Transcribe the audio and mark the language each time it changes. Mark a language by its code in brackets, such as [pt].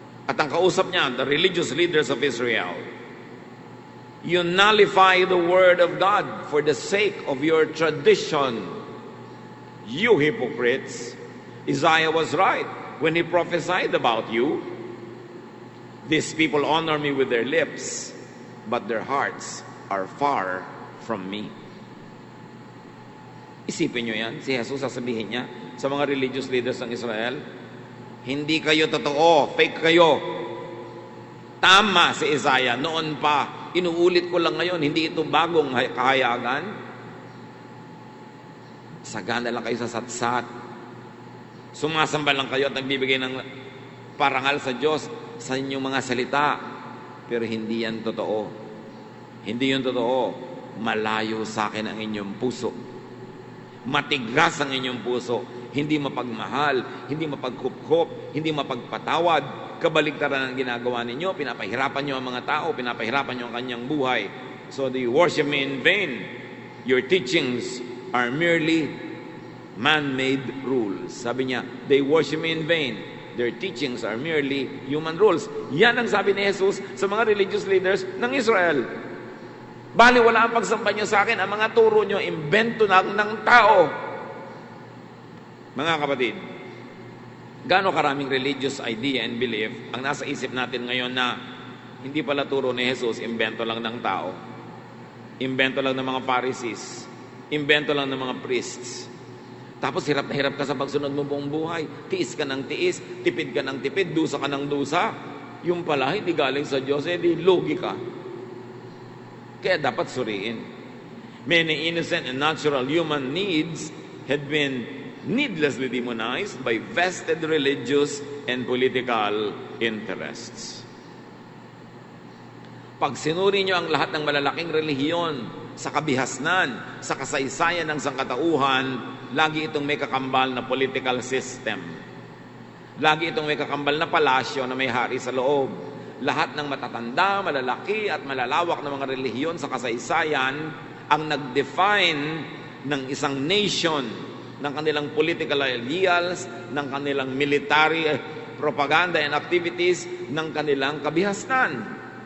[tl] At ang kausap niya, [en] the religious leaders of Israel, you nullify the word of God for the sake of your tradition. You hypocrites, Isaiah was right when he prophesied about you. These people honor me with their lips, but their hearts are far from me. [tl] Isipin nyo yan, si Jesus sasabihin niya sa mga religious leaders ng Israel, hindi kayo totoo, fake kayo. Tama si Isaiah, noon pa. Inuulit ko lang ngayon, hindi ito bagong kahayagan. Sagana lang kayo sa satsat. Sumasamba lang kayo at nagbibigay ng parangal sa Diyos sa inyong mga salita. Pero hindi yan totoo. Hindi yun totoo. Malayo sa akin ang inyong puso. Matigas ang inyong puso. Hindi mapagmahal, hindi mapagkupkop, hindi mapagpatawad. Kabaligtaran ang ginagawa ninyo. Pinapahirapan nyo ang mga tao, pinapahirapan nyo ang kanyang buhay. [en] So they worship me in vain. Your teachings are merely man-made rules. [tl] Sabi niya, [en] they worship me in vain. Their teachings are merely human rules. [tl] Yan ang sabi ni Jesus sa mga religious leaders ng Israel. Bali, wala ang pagsamba nyo sa akin. Ang mga turo nyo, imbento lang ng tao. Mga kapatid, gaano karaming [en] religious idea and belief [tl] ang nasa isip natin ngayon na hindi pala turo ni Jesus, imbento lang ng tao. Imbento lang ng mga Pharisees. Imbento lang ng mga priests. Tapos hirap na hirap ka sa pagsunod mo buong buhay. Tiis ka ng tiis, tipid ka ng tipid, dusa ka ng dusa. Yung pala, hindi galing sa Diyos, di lugi ka. Kaya dapat suriin. [en] Many innocent and natural human needs had been needlessly demonized by vested religious and political interests. [tl] Pag sinuri nyo ang lahat ng malalaking relihiyon sa kabihasnan, sa kasaysayan ng sangkatauhan, lagi itong may kakambal na political system. Lagi itong may kakambal na palasyo na may hari sa loob. Lahat ng matatanda, malalaki at malalawak na mga relihiyon sa kasaysayan ang nag-define ng isang nation, ng kanilang [en] political ideals, [tl] ng kanilang [en] military propaganda and activities, [tl] ng kanilang kabihasnan.